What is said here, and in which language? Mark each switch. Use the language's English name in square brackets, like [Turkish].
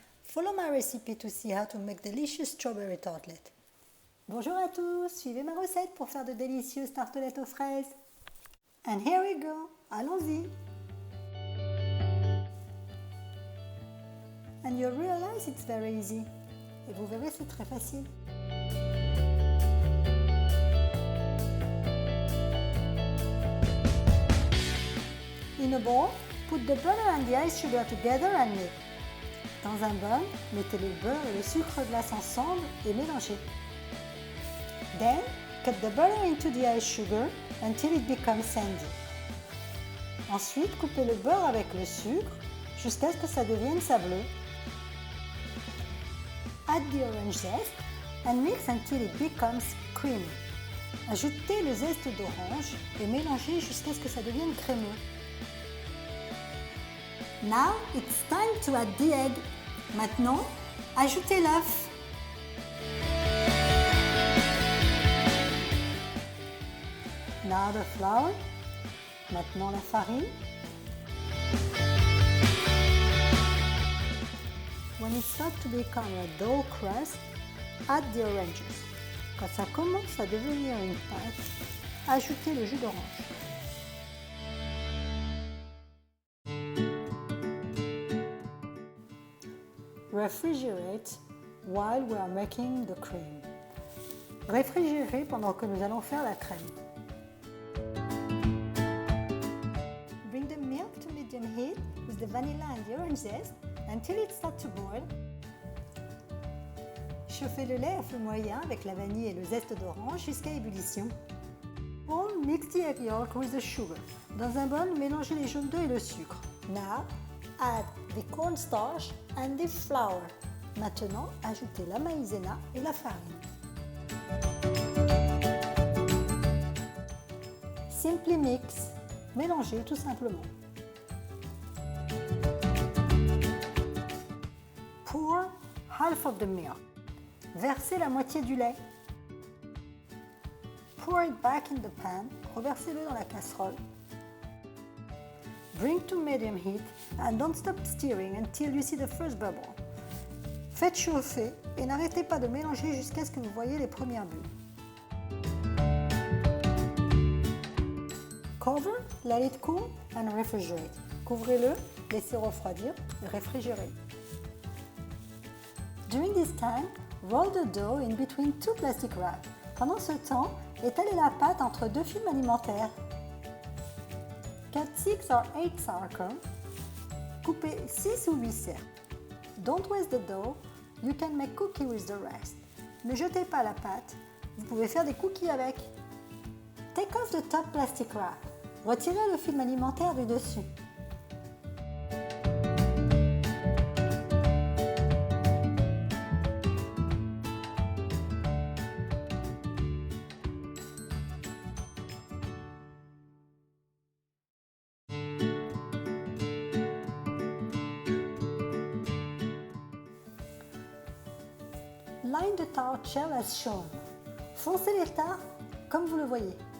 [English] Follow my recipe to see how to make delicious strawberry tartlet. [French] Bonjour à tous! Suivez ma recette pour faire de délicieuses tartelettes aux fraises. [English] And here we go! [French] Allons-y! [English] And you'll realize it's very easy. [French] Et vous verrez, c'est très facile. [English] In a bowl, put the butter and the ice sugar together and mix. [French] Dans un bol, mettez le beurre et le sucre glace ensemble et mélangez. [English] Then, cut the butter into the ice sugar until it becomes sandy. [French] Ensuite, coupez le beurre avec le sucre jusqu'à ce que ça devienne sableux. [English] Add the orange zest and mix until it becomes creamy. [French] Ajoutez le zeste d'orange et mélangez jusqu'à ce que ça devienne crémeux. [English] Now it's time to add the egg. [French] Maintenant, ajoutez l'œuf. [English] Now the flour. [French] Maintenant la farine. [English] When it starts to become a dough crust, add the oranges. [French] Quand ça commence à devenir une pâte, ajoutez le jus d'orange. [English] Refrigerate while we are making the cream. [French] Réfrigérez pendant que nous allons faire la crème. [English] Bring the milk to medium heat with the vanilla and the orange zest until it starts to boil. [French] Chauffez le lait à feu moyen avec la vanille et le zeste d'orange jusqu'à ébullition. [English] Or mix the egg yolk with the sugar. [French] Dans un bol, mélangez les jaunes d'œufs et le sucre. [English] Now, add the cornstarch and the flour. [French] Maintenant, ajoutez la maïzena et la farine. [English] Simply mix. [French] Mélangez tout simplement. [English] Pour half of the milk. [French] Versez la moitié du lait. [English] Pour it back in the pan. [French] Reversez-le dans la casserole. [English] Bring to medium heat and don't stop stirring until you see the first bubble. [French] Faites chauffer et n'arrêtez pas de mélanger jusqu'à ce que vous voyez les premières bulles. [English] Cover, let it cool and refrigerate. [French] Couvrez-le, laissez refroidir et réfrigérer. [English] During this time, roll the dough in between two plastic wraps. [French] Pendant ce temps, étalez la pâte entre deux films alimentaires. [English] Cut 6 or 8 sour cones. [French] Coupez 6 ou 8 cercles. [English] Don't waste the dough. You can make cookies with the rest. [French] Ne jetez pas la pâte. Vous pouvez faire des cookies avec. [English] Take off the top plastic wrap. [French] Retirez le film alimentaire du dessus. [English] Line the tart shell as shown. [French] Foncez les tartes comme vous le voyez.